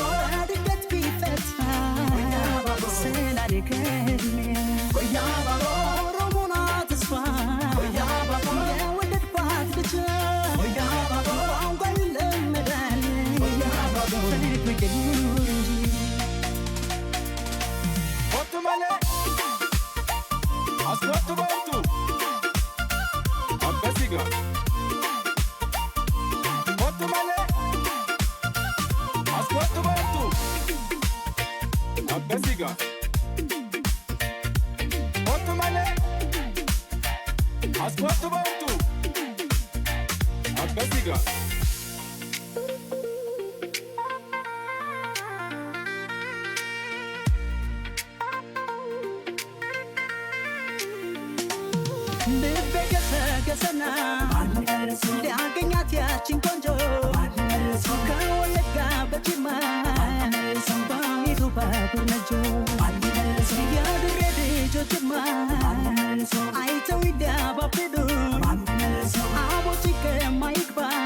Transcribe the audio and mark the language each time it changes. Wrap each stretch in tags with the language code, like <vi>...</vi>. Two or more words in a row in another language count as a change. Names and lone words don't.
<am>ድንገት ቢፈታ ስላልከድሜ</am> <om>ኦያ ባባ</om> <am>ኦሮሞና ተስፋ</am> <om>ኦያ ባባ</om> <am>የወደድኳት ልጅ</am> <om>ኦያ ባባ</om> <am>ቋንቋ ይለመዳል</am> <om>ኦያ ባባ</om> <am>ፍቅር ይኑር እንጂ Otumale Ascolto bantu Abbasiga Otumale Ascolto bantu Abbasiga Otumale Ascolto bantu Abbasiga ልቤ ገሰገሰና ሊያገኛት ያችን ቆንጆ ከወለጋ በጅማ ባሚቱ ባቡር ነጆ የድሬ ልጆችማ አይተው ይዳባብዱ አቦቲ ከማይግባ</am>